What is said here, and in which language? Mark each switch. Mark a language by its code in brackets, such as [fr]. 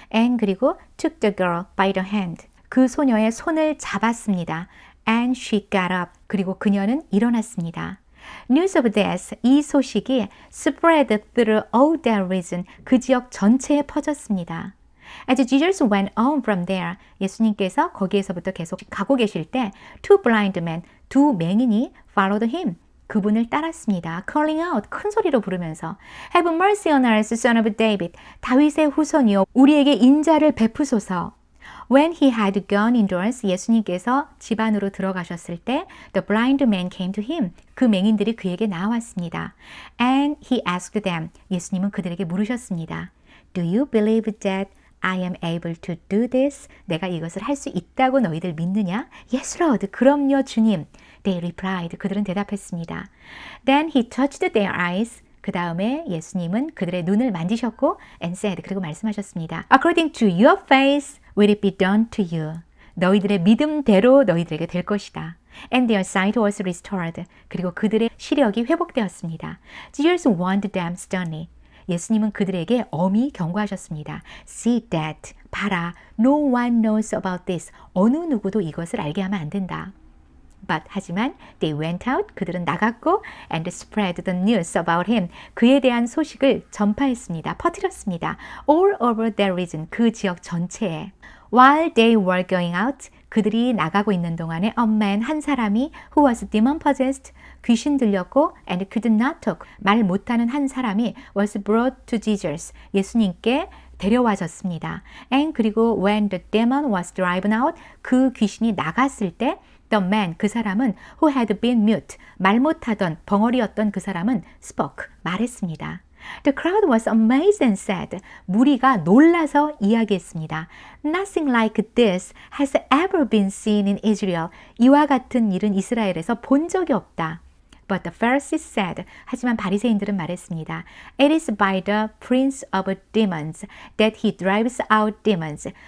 [en] And [ko] 그리고 [en] took the girl by the hand. [ko] 그 소녀의 손을 잡았습니다. [en] And she got up. [ko] 그리고 그녀는 일어났습니다. [en] News of this, [ko] 이 소식이 [en] spread through all that region, [ko] 그 지역 전체에 퍼졌습니다. [en] As Jesus went on from there, [ko] 예수님께서 거기에서부터 계속 가고 계실 때 [en] two blind men, [ko] 두 맹인이 [en] followed him. [ko] 그분을 따랐습니다. [en] Calling out, [ko] 큰 소리로 부르면서 [en] Have mercy on us, son of David. [ko] 다윗의 후손이여, 우리에게 인자를 베푸소서. [en] When he had gone indoors, [ko] 예수님께서 집 안으로 들어가셨을 때 [en] the blind man came to him. [ko] 그 맹인들이 그에게 나왔습니다. [en] And he asked them. [ko] 예수님은 그들에게 물으셨습니다. [en] Do you believe that I am able to do this? [ko] 내가 이것을 할 수 있다고 너희들 믿느냐? [en] Yes, Lord. [ko] 그럼요, 주님. [en] They replied. [ko] 그들은 대답했습니다. [en] Then he touched their eyes. [ko] 그 다음에 예수님은 그들의 눈을 만지셨고 [en] and said. [ko] 그리고 말씀하셨습니다. [en] According to your faith will it be done to you. [ko] 너희들의 믿음대로 너희들에게 될 것이다. [en] And their sight was restored. [ko] 그리고 그들의 시력이 회복되었습니다. [en] Jesus warned them sternly. [ko] 예수님은 그들에게 엄히 경고하셨습니다. [en] See that. [ko] 봐라. [en] No one knows about this. [ko] 어느 누구도 이것을 알게 하면 안 된다. [en] But [ko] 하지만 [en] they went out. [ko] 그들은 나갔고 [en] and spread the news about him. [ko] 그에 대한 소식을 전파했습니다. 퍼뜨렸습니다. [en] All over that region. [ko] 그 지역 전체에. [en] While they were going out. [ko] 그들이 나가고 있는 동안에 [en] a man, [ko] 한 사람이 [en] who was demon possessed, [ko] 귀신 들렸고 [en] and could not talk, [ko] 말 못하는 한 사람이 [en] was brought to Jesus, [ko] 예수님께 데려와졌습니다. [en] And [ko] 그리고 [en] when the demon was driven out, [ko] 그 귀신이 나갔을 때 [en] the man, [ko] 그 사람은 [en] who had been mute, [ko] 말 못하던 벙어리였던 그 사람은 [en] spoke, [ko] 말했습니다. [en] The crowd was amazed and said, [ko] 무리가 놀라서 이야기했습니다. [en] Nothing like this has ever been seen in Israel. [ko] 이와 같은 일은 이스라엘에서 본 적이 없다. [en] But the Pharisees said, [ko] 하지만 바리새인들은 말했습니다. [en] It is by the prince of demons that he drives out demons.